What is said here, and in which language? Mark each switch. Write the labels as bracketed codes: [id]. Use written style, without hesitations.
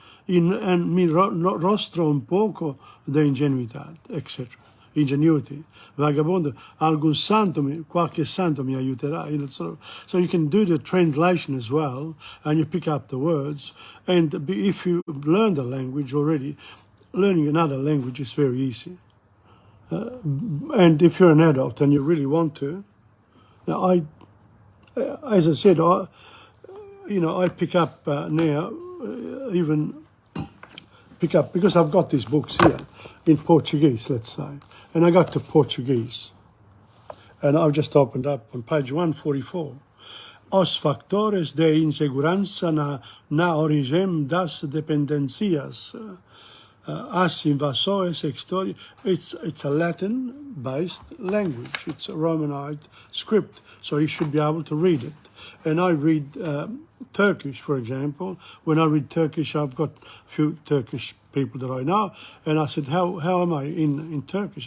[es] En mi rostro un poco de ingenuidad, etc. [en] Ingenuity. [it] Vagabondo, qualche santo mi aiuterà. [en] You know, so you can do the translation as well, and you pick up the words. And if you learn the language already, learning another language is very easy. And if you're an adult and you really want to, now as I said, I pick up now, because I've got these books here in Portuguese, let's say, and I got to Portuguese, and I've just opened up on page 144. [pt] Os factores de insegurança na origem das dependências. As invasores exteriores. [en] It's a Latin-based language. It's a Romanized script, so you should be able to read it. And I read Turkish, for example. When I read Turkish, I've got a few Turkish people that I know, and I said, how am I in Turkish?